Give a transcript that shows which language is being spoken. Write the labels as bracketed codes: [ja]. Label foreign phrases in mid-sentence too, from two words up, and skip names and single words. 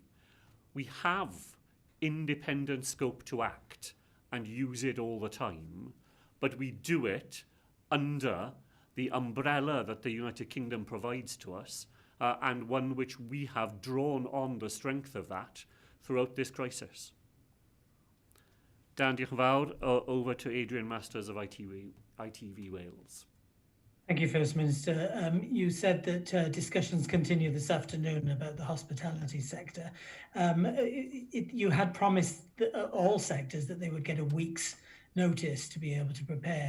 [en] We have independent scope to act and use it all the time, but we do it under the umbrella that the United Kingdom provides to us, and one which we have drawn on the strength of that throughout this crisis. [cy] Dan, diolch yn fawr. [en] Over to Adrian Masters of ITV Wales. Thank you, First Minister. You said that discussions continue this afternoon about the hospitality sector. You had promised all sectors that they would get a week's notice to be able to prepare.